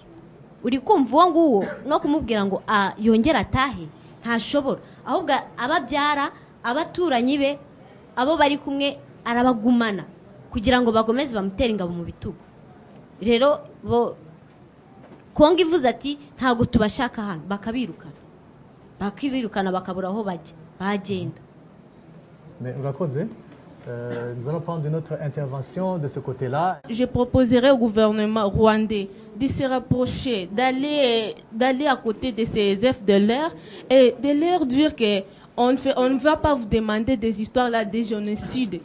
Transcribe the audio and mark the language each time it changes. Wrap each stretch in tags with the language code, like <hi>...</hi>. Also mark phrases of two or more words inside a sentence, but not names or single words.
<rw>Uri kumva uwo nguwo no kumubwira ngo yongera atahe ntashobora, ahubwo ababyara abaturanyi be abo bari kumwe arabagumana kugira ngo bagomeze bamutera ingabo mu bitugu. Rero bo Kongo ivuze ati ntago tubashaka hano, bakabirukana bakabura aho bajya bagenda.</rw> <fr>Nous allons prendre une autre intervention de ce côté-là. Je proposerai au gouvernement rwandais de se rapprocher, d'aller à côté de ces FDLR et de leur dire que on ne va pas vous demander des histoires là des génocides.</fr>